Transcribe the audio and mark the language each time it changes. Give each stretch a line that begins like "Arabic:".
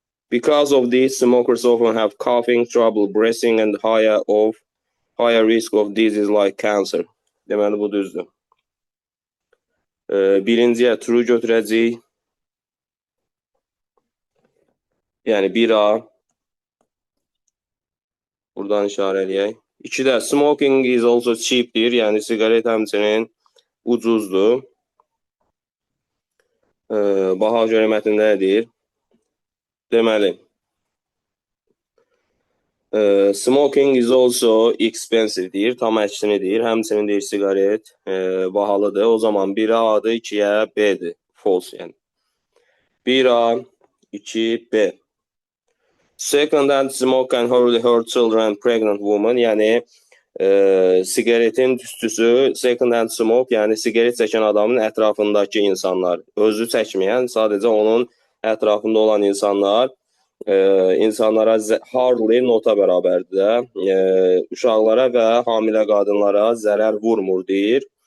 English: Because of this, smokers often have coughing, trouble breathing and higher risk of disease like cancer.
Azerbaijani: Deməli, bu düzdür. Birinciyə true götürəcəyik. Yəni 1A. Buradan işarə eləyək. 2-də
English: smoking is also cheap
Azerbaijani: deyir. Yəni siqaret həmçinin ucuzdur. Baxaq görə mətndə nə deyir? Deməli,
English: smoking is also expensive
Azerbaijani: deyir. Tam əksini deyir. Həmçinin deyir siqaret bahalıdır. O zaman 1A adı, 2-yə B'dir. False yəni. 1A, 2B.
English: Second-hand smoke can hurt children and pregnant women.
Azerbaijani: Yəni, siqaretin tüstüsü,
English: second-hand smoke,
Azerbaijani: yəni siqaret çəkən adamın ətrafındakı insanlar, özü çəkməyən, sadəcə onun ətrafında olan insanlar, insanlara hardly nota bərabərdir. Uşaqlara və hamilə qadınlara zərər vurmur, deyir.